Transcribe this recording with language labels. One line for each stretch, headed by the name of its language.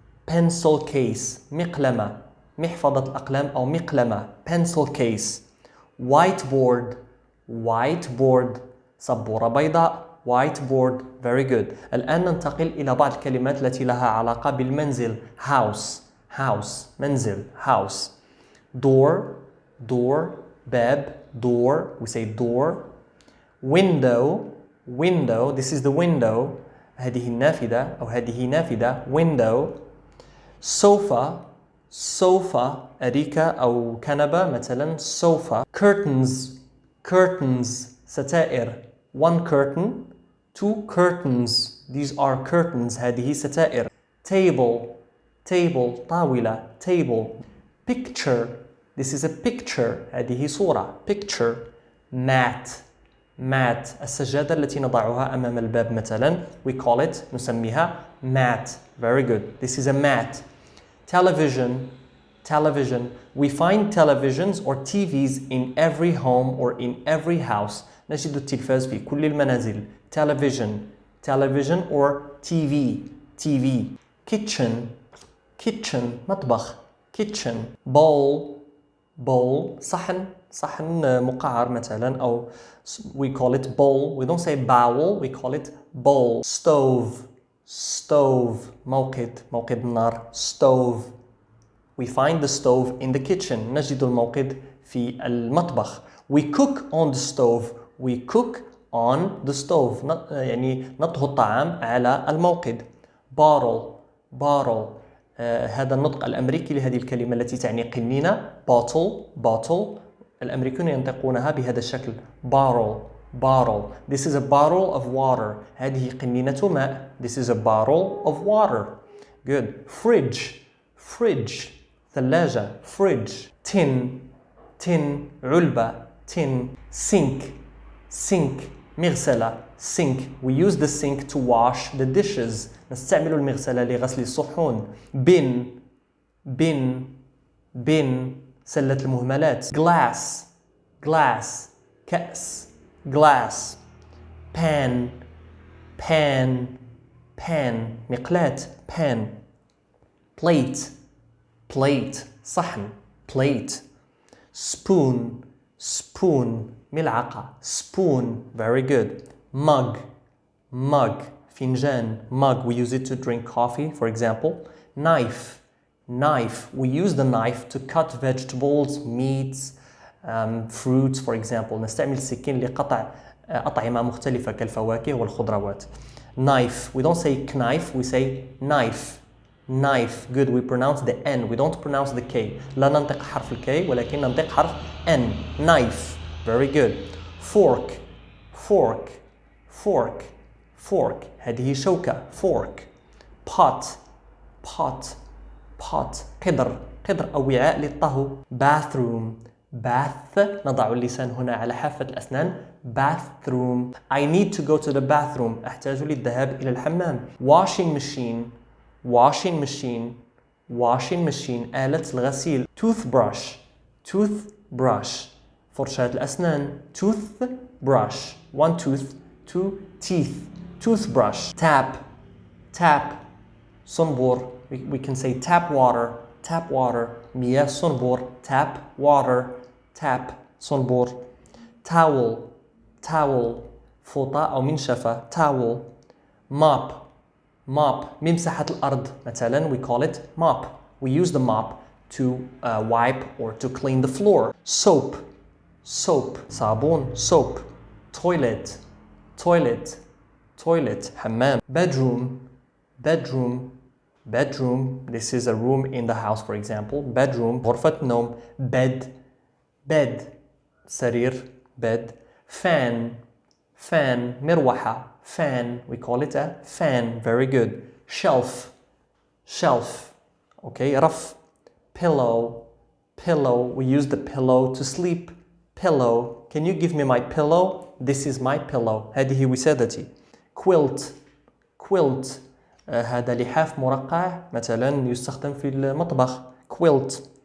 English: pencil case مقلمة.
Arabic: محفظة الأقلام أو مقلمة. pencil case. whiteboard. whiteboard سبورة بيضاء.
English: whiteboard. very good.
Arabic: الآن ننتقل إلى بعض الكلمات التي لها علاقة بالمنزل.
English: house. house منزل. house. door. door باب. door we say door. window. window this is the window.
Arabic: هذه النافذة أو هذه نافذة.
English: window. sofa.
Arabic: sofa أريكة أو كنبة مثلا.
English: sofa. curtains.
Arabic: curtains ستائر.
English: one curtain. two curtains. these are curtains.
Arabic: هذه ستائر.
English: table.
Arabic: table طاولة.
English: table. picture. this is a picture.
Arabic: هذه صورة.
English: picture. mat.
Arabic: mat السجادة التي نضعها أمام الباب مثلا.
English: we call it
Arabic: نسميها
English: mat. very good. this is a mat. television. television we find televisions or TVs in every home or in every house.
Arabic: نجد التلفاز في كل المنازل.
English: television. television or TV. TV. kitchen.
Arabic: kitchen مطبخ.
English: kitchen. bowl. bowl صحن.
Arabic: صحن مقعر مثلا أو
English: we call it bowl. we don't say bowel. we call it bowl. stove. stove موقد.
Arabic: موقد النار.
English: stove. we find the stove in the kitchen.
Arabic: نجد الموقد في المطبخ.
English: we cook on the stove. we cook on the stove
Arabic: يعني نطهو الطعام على الموقد.
English: bottle.
Arabic: bottle هذا النطق الأمريكي لهذه الكلمة التي تعني قنينة.
English: bottle.
Arabic: bottle الأمريكيون ينطقونها بهذا الشكل.
English: bottle. bottle this is a bottle of water.
Arabic: هذه قنينة ماء.
English: this is a bottle of water. good. fridge.
Arabic: fridge ثلاجة.
English: fridge. tin. tin علبة. tin. sink.
Arabic: sink مغسلة.
English: sink we use the sink to wash the dishes.
Arabic: نستعمل المغسلة لغسل الصحون.
English: bin. bin.
Arabic: bin سلة المهملات.
English: glass. glass كأس. glass. pan. pan. pan مقلاة. pan. plate. plate صحن. plate. spoon.
Arabic: spoon ملعقة.
English: spoon very good. mug. mug فنجان. mug we use it to drink coffee for example. knife. knife we use the knife to cut vegetables, meats, fruits for example.
Arabic: نستعمل السكين لقطع أطعمة مختلفة كالفواكه والخضروات.
English: knife we don't say knife we say knife. knife good we pronounce the N we don't pronounce the K.
Arabic: لا ننطق حرف الكي ولكن ننطق حرف N.
English: knife very good. fork. fork. fork.
Arabic: fork هذه شوكة.
English: fork. pot. pot. pot قدر.
Arabic: قدر أو وعاء للطهو. bathroom. bath نضع اللسان هنا على حافة الأسنان.
English: bathroom I need to go to the bathroom.
Arabic: أحتاج للذهاب إلى الحمام.
English: washing machine. washing machine. washing machine
Arabic: آلة الغسيل.
English: toothbrush.
Arabic: toothbrush فرشاة الأسنان.
English: toothbrush one tooth two teeth. toothbrush. tap. tap صنبور we can say tap water. tap water
Arabic: مياه صنبور.
English: tap water. tap صنبور. towel.
Arabic: towel فوطة أو منشفة.
English: towel. mop. mop
Arabic: ممسحة الأرض مثلا
English: we call it mop. we use the mop to wipe or to clean the floor. soap. soap صابون. soap. toilet. toilet. toilet حمام. bedroom. bedroom. bedroom this is a room in the house for example.
Arabic: bedroom غرفة نوم.
English: bed. bed سرير. bed. fan. fan مروحة. fan we call it a fan very good. shelf. shelf okay رف. pillow. pillow we use the pillow to sleep. pillow can you give me my pillow. this is my pillow
Arabic: هذه وسادتي.
English: quilt.
Arabic: quilt هذا لحاف مرقع مثلا يستخدم في المطبخ quilt.